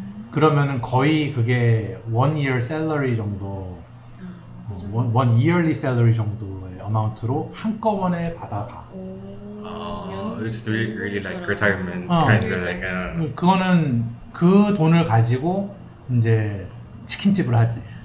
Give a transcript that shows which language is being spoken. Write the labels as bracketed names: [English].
[Korean] 그러면은 거의 그게 [English] 1 year salary [Korean] 정도, [English] 1 yearly salary [Korean] 정도의 어마운트로 한꺼번에 받아가. [English] It's really like retirement kind of like. [Korean] 그거는 그 돈을 가지고 이제 치킨집을 하지.